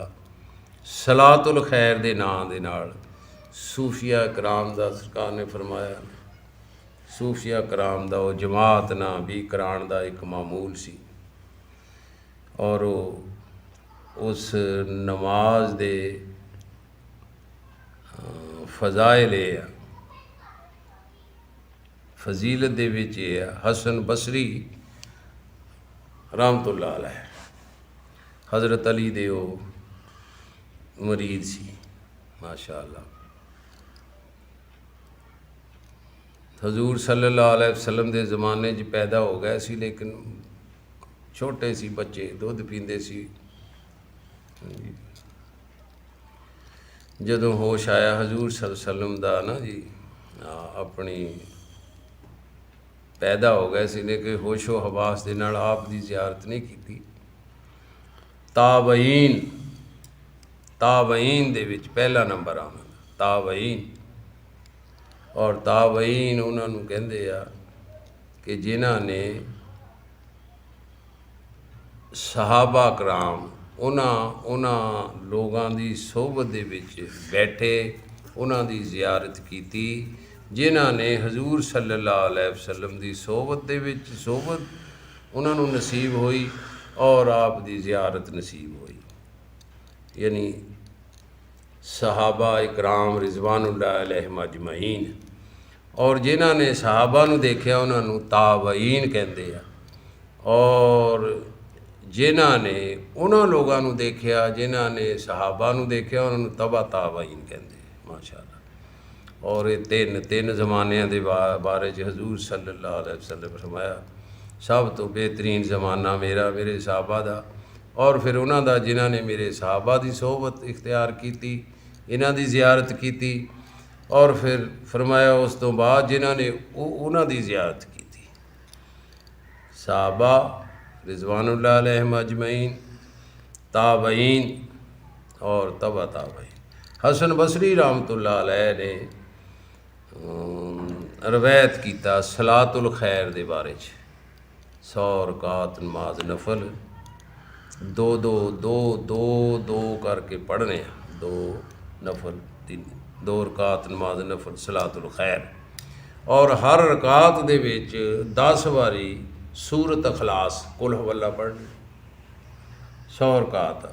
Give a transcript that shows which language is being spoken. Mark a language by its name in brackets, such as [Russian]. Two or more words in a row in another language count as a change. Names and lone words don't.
[Punjabi] ਸਲਾਤੁਲ ਖ਼ੈਰ ਦੇ ਨਾਂ ਦੇ ਨਾਲ ਸੂਫ਼ੀਆ ਕਰਾਮ ਦਾ ਸਰਕਾਰ ਨੇ ਫ਼ਰਮਾਇਆ, ਸੂਫ਼ੀਆ ਕਰਾਮ ਦਾ ਵੋ ਜਮਾਤ ਨਾ ਭੀ ਕਰਾਣ ਦਾ ਏਕ ਮਾਮੂਲ ਸੀ, ਔਰ ਉਸ ਨਮਾਜ਼ ਦੇ ਫ਼ਜ਼ਾਇਲ ਆ, ਫ਼ਜ਼ੀਲਤ ਦੇ ਵਿਚ ਯੇ ਆ। ਹਸਨ ਬਸਰੀ [Arabic] رحمة الله عليه [Punjabi] ਹਜ਼ਰਤ ਅਲੀ ਦੇ ਵੋ ਮੁਰੀਦ ਸੀ ਮਾਸ਼ਾਅੱਲਾਹ। ਹਜ਼ੂਰ [Arabic] صلى الله عليه وسلم [Punjabi] ਦੇ ਜ਼ਮਾਨੇ ਚ ਪੈਦਾ ਹੋ ਗਏ ਸੀ, ਲੇਕਿਨ ਛੋਟੇ ਸੀ ਬੱਚੇ ਦੁੱਧ ਪੀਂਦੇ ਸੀ। ਜਦੋਂ ਹੋਸ਼ ਆਇਆ ਹਜ਼ੂਰ [Arabic] صلى الله عليه وسلم [Punjabi] ਦਾ ਨਾ ਜੀ ਅਪਨੀ ਪੈਦਾ ਹੋ ਗਏ ਸੀ, ਲੇਕਿਨ ਹੋਸ਼ੋ ਹਵਾਸ ਦੇ ਨਾਲ ਆਪ ਦੀ ਜ਼ਿਆਰਤ ਨਹੀਂ ਕੀ। ਤਾਬਈਨ, ਤਾਬਈਨ ਦੇ ਵਿਚ ਪਹਿਲਾ ਨੰਬਰ ਆਨਾ ਤਾਬਈਨ, ਔਰ ਤਾਬਈਨ ਉਨ੍ਹੋਂਨੇ ਕਹਿਤੇ ਆ ਕਿ ਜਿਨ੍ਹਾਂ ਨੇ ਸਹਾਬਾ ਕਰਾਮ ਉਨ੍ਹਾਂ ਲੋਗੋਂ ਕੀ ਸੋਹਬਤ ਦੇ ਵਿਚ ਬੈਠੇ, ਉਨ੍ਹਾਂ ਦੀ ਜ਼ਿਆਰਤ ਕੀ, ਜਿਨ੍ਹਾਂ ਨੇ ਹਜ਼ੂਰ [Arabic] صلى الله عليه وسلم [Punjabi] ਕੀ ਸੋਹਬਤ ਦੇ ਵਿਚ ਸੋਹਬਤ ਉਨ੍ਹੋਂਨੇ ਨਸੀਬ ਹੁਈ ਔਰ ਆਪ ਦੀ ਜ਼ਿਆਰਤ ਨਸੀਬ ਹੁਈ। [Arabic] يعني صحابة كرام رضوان الله عليهم أجمعين, [Punjabi] ਔਰ ਜਿਨ੍ਹਾਂ ਨੇ ਸਹਾਬਾ ਨੂੰ ਦੇਖਿਆ ਉਨ੍ਹੋਂਨੇ ਤਾਬਈਨ ਕਹਿਤੇ ਹੈਂ, ਔਰ ਜਿਨ੍ਹਾਂ ਨੇ ਉਨ੍ਹਾਂ ਲੋਗੋਂ ਨੂੰ ਦੇਖਿਆ ਜਿਨ੍ਹਾਂ ਨੇ ਸਹਾਬਾ ਨੂੰ ਦੇਖਿਆ ਉਨ੍ਹੋਂਨੇ ਤਬਾ ਤਾਬਈਨ ਕਹਿਤੇ ਹੈਂ ਮਾਸ਼ਾਅੱਲਾਹ। ਔਰ ਯੇ ਤੀਨ ਜ਼ਮਾਨਿਆਂ ਦੇ ਬਾਰੇ ਚ ਹਜ਼ੂਰ [Arabic] صلى الله عليه وسلم [Punjabi] ਫ਼ਰਮਾਇਆ, ਸਬ ਤੋ ਬਿਹਤਰੀਨ ਜ਼ਮਾਨਾ ਮੇਰਾ ਮੇਰੇ ਸਹਾਬਾ ਦਾ, ਔਰ ਫਿਰ ਉਨ੍ਹਾਂ ਦਾ ਜਿਨ੍ਹਾਂ ਨੇ ਮੇਰੇ ਸਹਾਬਾ ਦੀ ਸੋਹਬਤ ਇਖ਼ਤਿਆਰ ਕੀ, ਇਨ੍ਹਾਂ ਦੀ ਜ਼ਿਆਰਤ ਕੀ, ਔਰ ਫਿਰ ਫ਼ਰਮਾਇਆ ਉਸ ਤੋ ਬਾਅਦ ਜਿਨ੍ਹਾਂ ਨੇ ਉਨ੍ਹਾਂ ਦੀ ਜ਼ਿਆਰਤ ਕੀ। [Arabic] صحابة رضوان الله عليهم أجمعين, [Punjabi] ਤਾਬਈਨ ਔਰ ਤਬਾ ਤਾਬਈਨ। ਹਸਨ ਬਸਰੀ [Arabic] رحمة الله عليه [Punjabi] ਨੇ ਰਵਾਇਤ ਕੀਆ ਸਲਾਤੁਲ ਖ਼ੈਰ ਦੇ ਬਾਰੇ ਚ, 100 ਰਕਾਤ ਨਮਾਜ਼ ਨਫ਼ਲ ਦੋ ਕਰਕੇ ਪੜ੍ਹਨੇ, ਦੋ ਨਫ਼ਲ 2 ਰਕਾਤ ਨਮਾਜ਼ ਨਫ਼ਲ ਸਲਾਤੁਲ ਖ਼ੈਰ, ਔਰ ਹਰ ਰਕਾਤ ਦੇ ਵਿਚ 10 ਵਾਰੀ ਸੂਰਤ ਇਖ਼ਲਾਸ [Arabic] قل هو الله [Punjabi] ਪੜ੍ਹਨੀ, 100 ਰਕਾਤ।